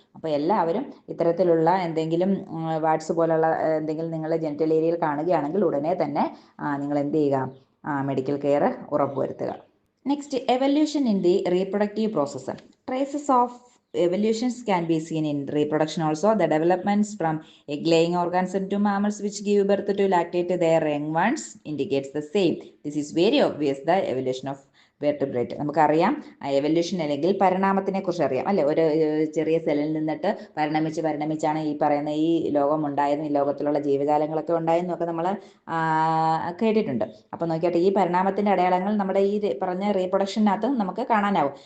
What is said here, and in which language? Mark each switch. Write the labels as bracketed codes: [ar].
[ml] അപ്പോൾ എല്ലാവരും ഇത്തരത്തിലുള്ള എന്തെങ്കിലും വാട്സ് പോലുള്ള എന്തെങ്കിലും നിങ്ങളുടെ ജെനിറ്റൽ ഏരിയയിൽ കാണുകയാണെങ്കിൽ ഉടനെ തന്നെ നിങ്ങൾ എന്ത് ചെയ്യുക, മെഡിക്കൽ കെയർ ഉറപ്പുവരുത്തുക. [en] Next, evolution in the reproductive process. Traces of evolutions can be seen in reproduction also. The developments from egg-laying organisms to mammals which give birth to lactate their young ones indicates the same. This is very obvious, the evolution of vertebrate. [ml] നമുക്കറിയാം evolution അല്ലെങ്കിൽ പരിണാമത്തിനെ കുറിച്ച് അറിയാം അല്ലെ. ഒരു ചെറിയ സെല്ലിൽ നിന്നിട്ട് പരിണമിച്ചാണ് ഈ പറയുന്ന ഈ ലോകം ഉണ്ടായതും ഈ ലോകത്തിലുള്ള ജീവജാലങ്ങളൊക്കെ ഉണ്ടായതെന്നും ഒക്കെ നമ്മൾ കേട്ടിട്ടുണ്ട്. അപ്പോൾ നോക്കിയാട്ടെ, ഈ പരിണാമത്തിൻ്റെ അടയാളങ്ങൾ നമ്മുടെ ഈ പറഞ്ഞ റീപ്രൊഡക്ഷനകത്ത് നമുക്ക് കാണാനാവും.